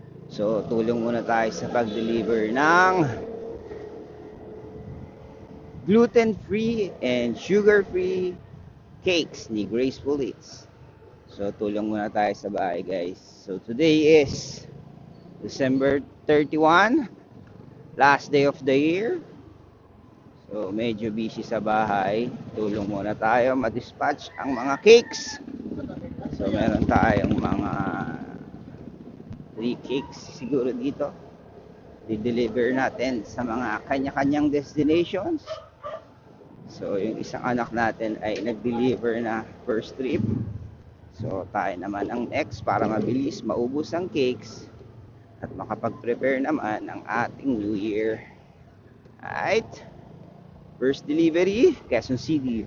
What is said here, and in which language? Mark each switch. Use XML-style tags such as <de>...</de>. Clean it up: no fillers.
<tl>So, tulong muna tayo sa pag-deliver ng gluten-free and sugar-free cakes ni Graceful Eats. So, tulong muna tayo sa bahay, guys.</tl> <en>So, today is December 31, last day of the year.</en> <tl>So, medyo busy sa bahay. Tulong muna tayo ma-dispatch ang mga cakes. So, meron tayong mga 3 cakes siguro dito. Di-deliver natin sa mga kanya-kanyang destinations. So, yung isang anak natin ay nag-deliver na first trip. So, tayo naman ang next para mabilis maubos ang cakes at makapag-prepare naman ng ating New Year.</tl> <en>Alright? First delivery, Quezon City.</en>